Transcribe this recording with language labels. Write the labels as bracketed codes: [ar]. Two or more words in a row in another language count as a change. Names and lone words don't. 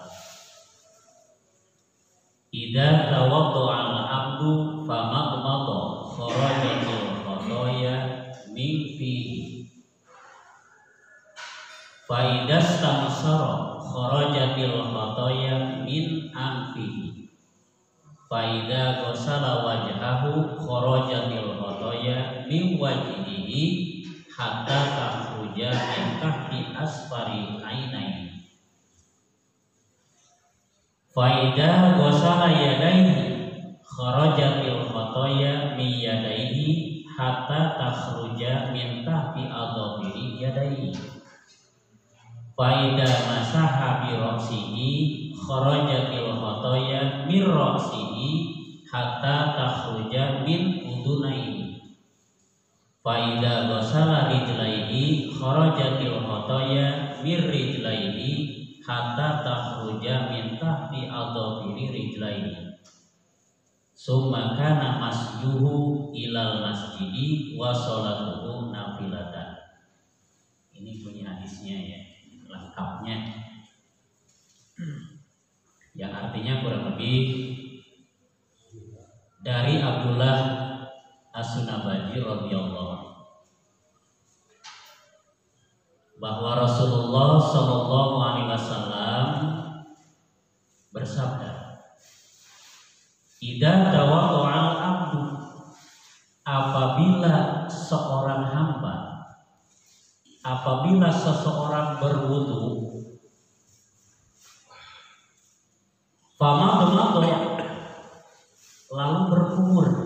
[ar] إذا توضأ العبد فمضمض خرجت الخطايا من فيه فإذا استنثر خرجت الخطايا من أنفه فإذا غسل وجهه خرجت الخطايا من وجهه حتى تخرج من تحت أشفار عينيه فإذا غسل يديه خرجت الخطايا من يديه حتى تخرج من تحت أظفار يديه فإذا مسح برأسه خرجت الخطايا من رأسه حتى تخرج من أذنيه فإذا غسل رجليه خرجت الخطايا من رجليه حتى تخرج من تحت أظفار رجليه ثم كان مشيه إلى المسجد وصلاته نافلة. [id] Ini punya hadisnya ya, lengkapnya, yang artinya kurang lebih dari Abdullah As-Sunabaji radhiyallahu bahwa Rasulullah [ar] صلى الله عليه وسلم [id] bersabda, [ar] "إذا توضأ العبد," [id] apabila seseorang berwudu, famadmada, lalu berkumur.